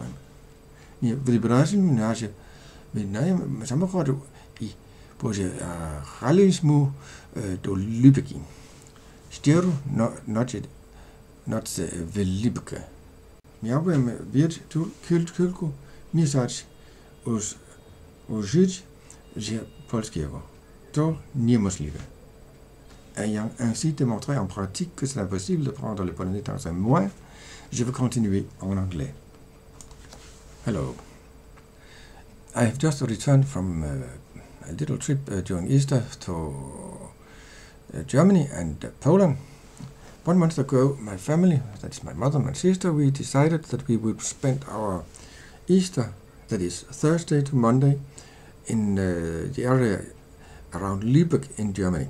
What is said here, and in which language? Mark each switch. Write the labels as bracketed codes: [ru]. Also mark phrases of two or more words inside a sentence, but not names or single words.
[pl] Nie wybraliśmy nasze wynajem samochodu i pojechaliśmy do Lübecki. 4 noce w Lübecku. Miałem kilku miesięcy użyć polskiego. To niemożliwe. [fr] Ayant ainsi démontré en pratique que c'est impossible de prendre le polonais dans un mois, je vais continuer en anglais. [en] Hello. I have just returned from a little trip during Easter to Germany and Poland. 1 month ago, my family, that is my mother and my sister, we decided that we would spend our Easter, that is Thursday to Monday, in the area around Lübeck in Germany.